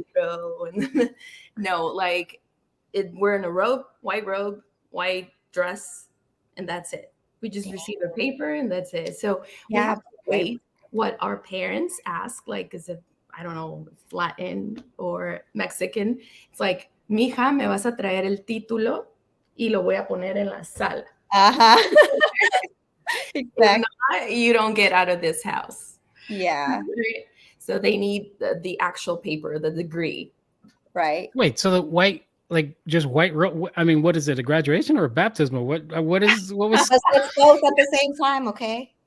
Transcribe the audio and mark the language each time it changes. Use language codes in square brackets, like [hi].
[en] and no, like we're in a white robe, white dress, and that's it. We just receive a paper and that's it. So we have to wait what our parents ask, like, is it, I don't know, if Latin or Mexican. It's like, [es] mija, me vas a traer el título y lo voy a poner en la sala. [en] Exactly. If not, you don't get out of this house. Yeah. So they need the actual paper, the degree. Right. Wait, so the white, like just white robe? I mean, what is it? A graduation or a baptismal? What was? Let's both at the same time, okay?